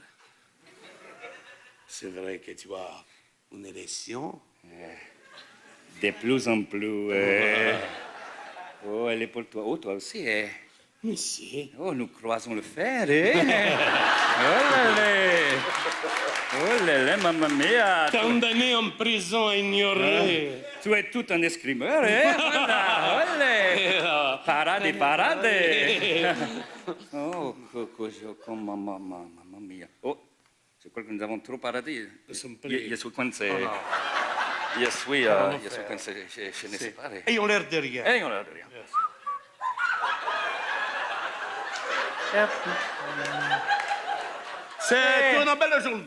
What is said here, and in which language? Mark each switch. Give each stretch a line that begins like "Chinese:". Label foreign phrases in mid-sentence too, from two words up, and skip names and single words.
French: C'est vrai que tu as une érection. De plus en plus. Oh, elle est pour toi. Oh, toi aussi, hein? Monsieur. Oh, nous croisons le fer, hein? Oh là là,
Italian: mamma mia!
French: Condamné en prison à ignorer. Tu es tout un escrimeur, hein? Voilà, olé! Parade, parade!
Italian: Oh, mamma mia.
French: Oh, je crois que nous avons trop paradé. Nous sommes pris. Je suis coincé. Je suis coincé, je ne sais pas. Ayons l'air de rien. Ayons l'air de rien. C'est une belle journée.